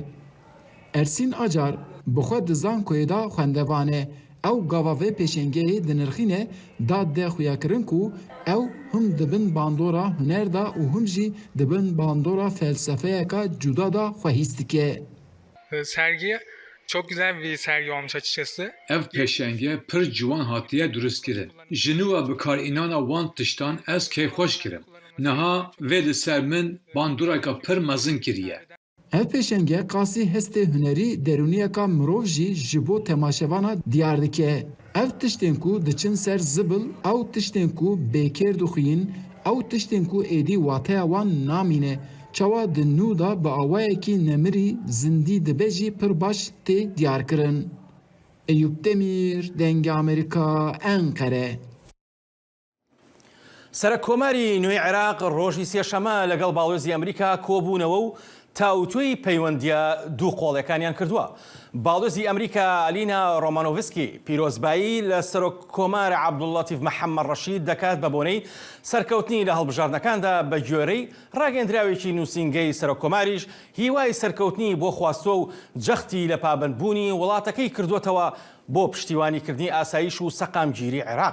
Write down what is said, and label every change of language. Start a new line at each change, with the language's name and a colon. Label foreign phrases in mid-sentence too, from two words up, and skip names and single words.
Kurdish: Ersîn Acar bi xwe di Zankoyê da xwendevan e. Ew gava vê pêşengehê dinirxîne da de xuyakirin ku ew him dibin bandora huner da û him jî dibin bandora felsefeyeka cuda da xwehîst dike.
Turkish: Sergi çok güzel bir sergi olmuş açıkçası.
Kurdish: Ev pêşenge pir ciwan hatiye durist kirin. Ji nû ve bikarînana wan tiştan ez kêfxweş kirim. Niha vê li ser min bandoreka pir mezin kiriye. Ev pêşenge qasî hestê hunerî derûniyeka mirov jî ji bo temaşevana diyar dike. Ev tiştên ku diçin ser zibil, ew tiştên ku bêkêr dixwîn, ew tiştên ku êdî wateya wan namîne. Çawa di nû da bi awayekî nemirî zindî dibe jî pir baş tê diyarkirin. Eyüp Demir, Dengê Amerîka, Enqere.
Central Kurdish: سەرۆکۆماری نوێی عێراق ڕۆژی سێشەمە لەگەڵ باڵۆزی ئەمریکا کۆبوونەوە و تاوتوی پەیوەندیە دوو قۆڵەکانیان کردووە. باڵۆزی ئەمریکا ئالینا ڕۆمانۆڤسکی پیرۆزبایی لە سەرۆککۆمار عەبدوڵڵەتیف مەحەممەد ڕەشید دەکات بە بۆنەی سەرکەوتنی لە هەڵبژاردنەکاندا بە گوێرەی ڕاگەندراوێکی نووسینگەی سەرۆککۆماریش هیوای سەرکەوتنی بۆ خواستۆ و جەختی لە پابندبوونی وڵاتەکەی کردوتەوە بۆ پشتیوانیکردنی ئاسایش و سەقامگیری عێراق.